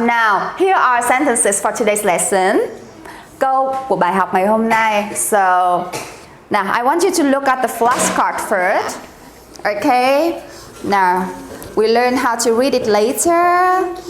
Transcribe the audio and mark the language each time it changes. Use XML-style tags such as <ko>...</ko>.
<en>Now, here are sentences for today's lesson.</en> <vi>Câu của bài học ngày hôm nay.</vi> <en>So, now I want you to look at the flashcard first. Okay? Now, we learn how to read it later.</en>